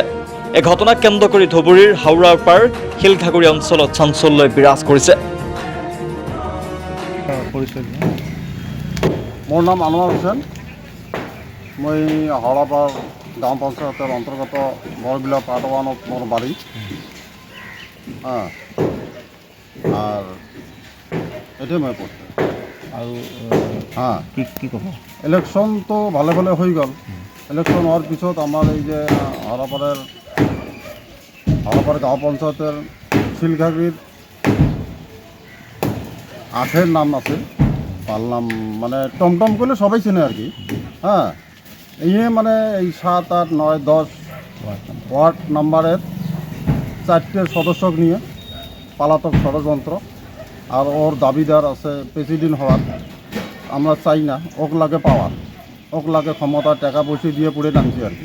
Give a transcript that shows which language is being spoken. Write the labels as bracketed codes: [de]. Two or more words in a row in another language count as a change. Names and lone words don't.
[as] এই ঘটনাক কেন্দ্ৰ কৰি ধুবুৰীৰ হাওৰাৰ পাৰ শিলঘাগুৰি অঞ্চলত চাঞ্চল্যই বিৰাজ কৰিছে। মোৰ নাম আনোৱাৰ হুছেইন। মই হাওৰাপাৰ গাঁও পঞ্চায়তৰ অন্তৰ্গত বৰবিলা পাৰ্ট 1ত মোৰ বাড়ি। [bn] আর এটাই মই করতে [as] আৰু কি ক'ব? ইলেকশ্যন তো ভালে ভালে হৈ গ'ল। ইলেকশ্যন হোৱাৰ পিছত আমাৰ এই যে হাওৰাপাৰ গাঁও পঞ্চায়তের শিলঘাগুৰির আখের নাম আছে, ভাল নাম মানে [bn] টমটম করলে সবাই চেনে আর কি। ইয়ে মানে এই 7, 8, 9, 10 ওয়ার্ড নাম্বারের 4টে সদস্যক নিয়ে পালাতক ষড়যন্ত্র। আর ওর দাবিদার আছে প্রেসিডেন্ট হওয়ার। আমরা চাই না ওক লাগে পাওয়ার, ওক লাগে ক্ষমতা, টাকা পয়সা দিয়ে পুড়ে নামছি আর কি।